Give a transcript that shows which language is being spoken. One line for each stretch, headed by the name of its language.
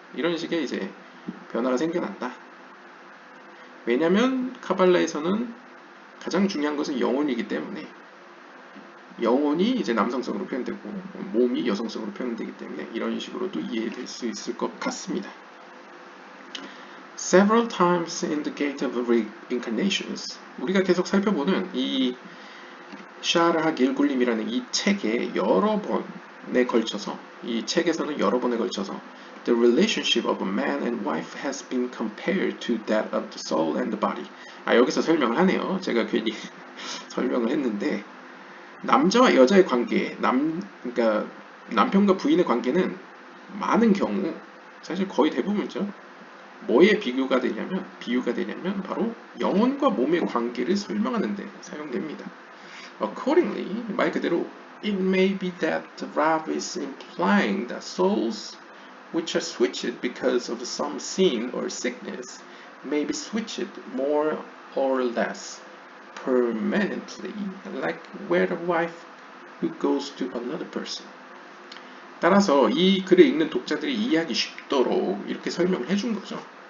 Korean: 이런 식의 이제 변화가 생겨난다. 왜냐면 카발라에서는 가장 중요한 것은 영혼이기 때문에 영혼이 이제 남성성으로 표현되고 몸이 여성성으로 표현되기 때문에 이런 식으로도 이해될 수 있을 것 같습니다.
English: Several times in the Gate of Reincarnations
Korean: 우리가 계속 살펴보는 이 샤르하 길굴림이라는 이 책에 여러 번에 걸쳐서
English: 이 책에서는 여러 번에 걸쳐서 The relationship of a man and wife has been compared to that of the soul and the body.
Korean: 여기서 설명을 하네요. 제가 괜히 설명을 했는데 남자와 여자의 관계, 그러니까 남편과 부인의 관계는 많은 경우 사실 거의 대부분이죠. 뭐에 비유가 되냐면 바로 영혼과 몸의 관계를 설명하는 데 사용됩니다.
English: Accordingly,
Korean: 말 그대로
English: it may be that the Rav is implying that souls which are switched because of some sin or sickness may be switched more or less permanently, like where the wife who goes to another person.
Korean: 따라서 이 글을 읽는 독자들이 이해하기 쉽도록 이렇게 설명을 해준 거죠.